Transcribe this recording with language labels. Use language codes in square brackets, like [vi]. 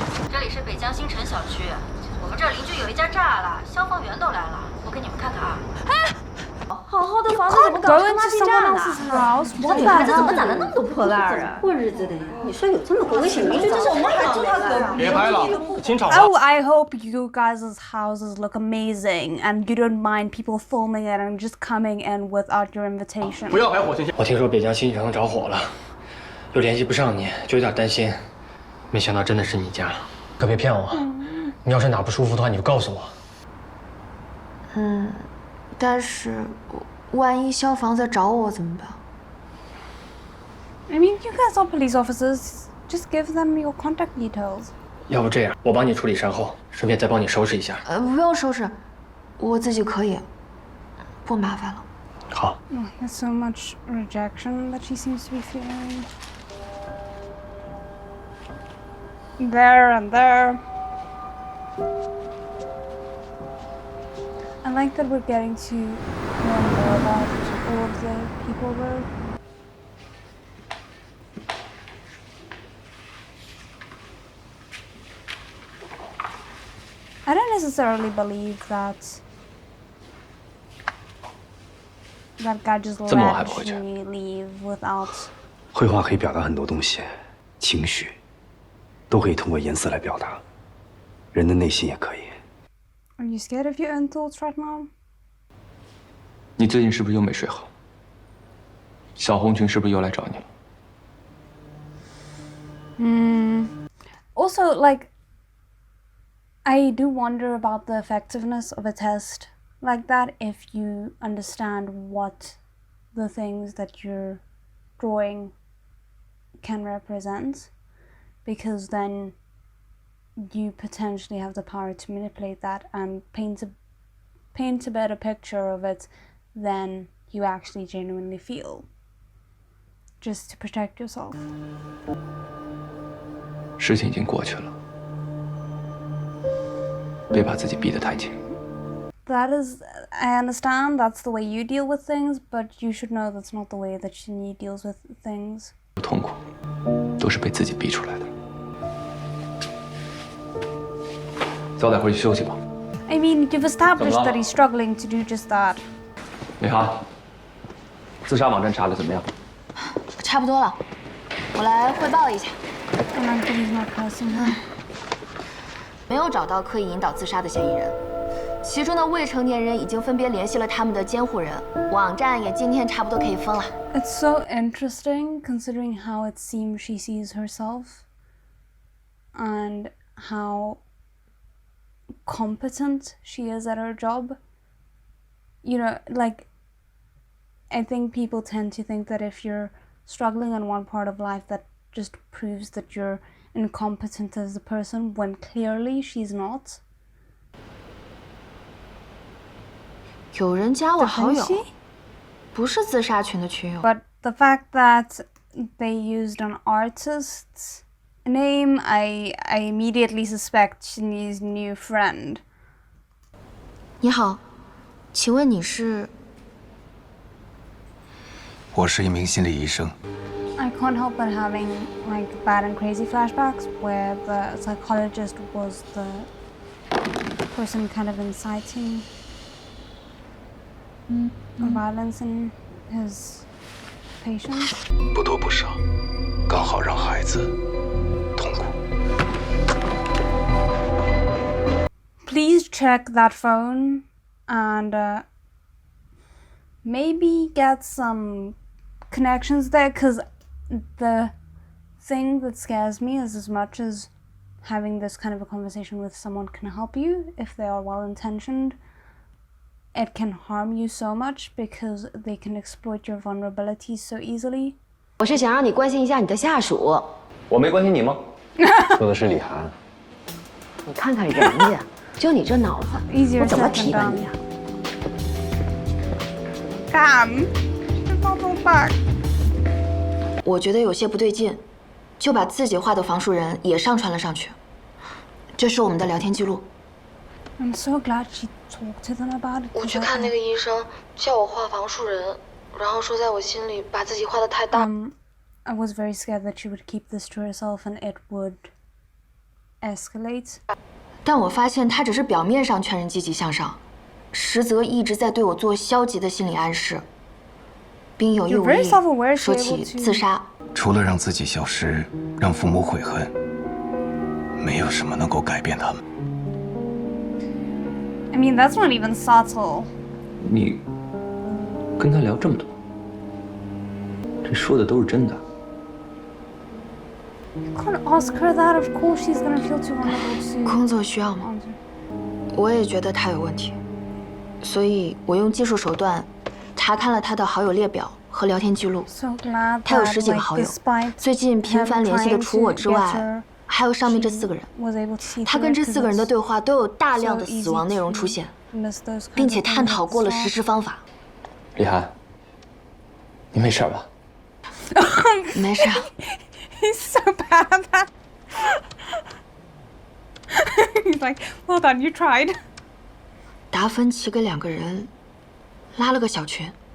[zh] 这里是北江新城小区，我们这儿邻居有一家炸了，消防员都来了，我给你们看看啊。哎，好好的房子怎么搞成垃圾站了？这女孩子怎么攒了那么多破烂啊？过日子的呀，你说有这么危险邻居，这是我们还住他隔壁。别拍了，清场了。 [en] Oh, I hope you guys' houses look amazing and you don't mind people filming it and just coming in without your invitation. [zh] 不要拍火星。我听说北江新城着火了，又联系不上你，就有点担心。没想到真的是你家，可别骗我。你要是哪不舒服的话，你就告诉我。但是万一消防在找我怎么办？ [en] I mean, you guys are police officers. Just give them your contact details. [zh] 要不这样，我帮你处理善后，顺便再帮你收拾一下。不用收拾，我自己可以，不麻烦了。好。 [en] Oh, there's so much rejection that she seems to be feeling. There and there. I like that we're getting to learn more about all of the people though. I don't necessarily believe that guy just let me leave without. [zh] 绘画可以表达很多东西，情绪都可以通过颜色来表达，人的内心也可以。 [en] Are you scared of your own thoughts right now? [zh] 你最近是不是又没睡好？小红裙是不是又来找你了？ [en] Also, like, I do wonder about the effectiveness of a test like that if you understand what the things that you're drawing can represent, because then you potentially have the power to manipulate that and paint a better picture of it than you actually genuinely feel, just to protect yourself. [zh] 事情已经过去了，别把自己逼得太紧。 [en] That is, I understand that's the way you deal with things, but you should know that's not the way that Shinyi deals with things. [zh] 痛苦都是被自己逼出来的。早点回去休息吧。 [en] I mean, you've established that he's struggling to do just that. [zh] 美涵，自杀网站查的怎么样？差不多了，我来汇报一下。 [en] He's not cursing her. [zh] 没有找到刻意引导自杀的嫌疑人。其中的未成年人已经分别联系了他们的监护人，网站也今天差不多可以封了。 [en] It's so interesting considering how it seems she sees herself and how competent she is at her job. You know, like, I think people tend to think that if you're struggling in one part of life, that just proves that you're incompetent as a person, when clearly she's not. [zh] 有人加我好友，不是自杀群的群友。 [en] But the fact that they used an artist's name, I immediately suspect Shinyi's new friend. [zh] 你好，请问你是？我是一名心理医生。 [en] I can't help but having like bad and crazy flashbacks where the psychologist was the person kind of inciting violence in his patients. [zh] 不多不少，刚好让孩子痛苦。 [en] Please check that phone and maybe get some connections there, because the thing that scares me is, as much as having this kind of a conversation with someone can help you if they are well-intentioned, it can harm you so much because they can exploit your vulnerabilities so easily. [zh] 我是想让你关心一下你的下属。我没关心你吗？说的是李涵。你看看人家，就你这脑子，我怎么提拔你啊？ [en] Damn, it's not so bad. [zh] 我觉得有些不对劲，就把自己画的房树人也上传了上去。这是我们的聊天记录。 [en] I'm so glad she talked to them about it. [zh] 我去看那个医生，叫我画房树人，然后说在我心里把自己画得太大。 [en] I was very scared that she would keep this to herself and it would escalate. [zh] 但我发现她只是表面上劝人积极向上，实则一直在对我做消极的心理暗示，并有意无意说起自杀。除了让自己消失，让父母悔恨，没有什么能够改变他们。 [en] I mean, that's not even subtle. [zh] 你跟他聊这么多，这说的都是真的。 [en] You can't ask her that. Of course, she's gonna feel too vulnerable to. [zh] 工作需要吗？我也觉得他有问题，所以我用技术手段查看了他的好友列表和聊天记录。他有10几个好友，最近频繁联系的除我之外，还有上面这4个人。他跟这4个人的对话都有大量的死亡内容出现，并且探讨过了实施方法。李涵，你没事吧？没事。 [en] He's so bad at that. He's like, well done, you tried. [zh] 达芬奇给2个人拉了个小群，